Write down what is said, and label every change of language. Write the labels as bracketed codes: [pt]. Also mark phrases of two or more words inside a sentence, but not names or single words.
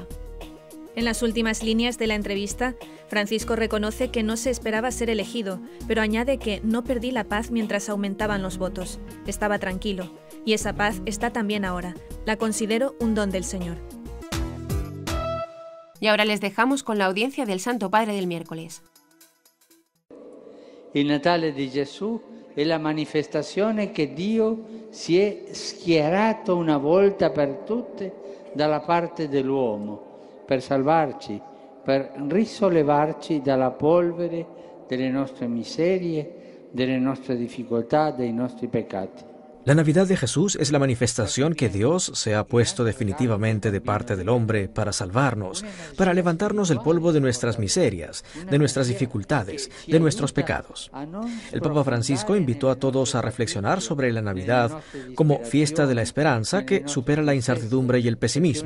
[es] En las últimas líneas de la entrevista, Francisco reconoce que no se esperaba ser elegido, pero añade que no perdí la paz mientras aumentaban los votos. Estaba tranquilo, y esa paz está también ahora. La considero un don del Señor. Y ahora les dejamos con la audiencia del Santo Padre del miércoles. [it] Il Natale di Gesù è la manifestazione che Dio si è schierato una volta per tutte dalla parte dell'uomo, per salvarci, per risollevarci dalla polvere delle nostre miserie, delle nostre difficoltà, dei nostri peccati. [es] La Navidad de Jesús es la manifestación que Dios se ha puesto definitivamente de parte del hombre para salvarnos, para levantarnos del polvo de nuestras miserias, de nuestras dificultades, de nuestros pecados. El Papa Francisco invitó a todos a reflexionar sobre la Navidad como fiesta de la esperanza que supera la incertidumbre y el pesimismo.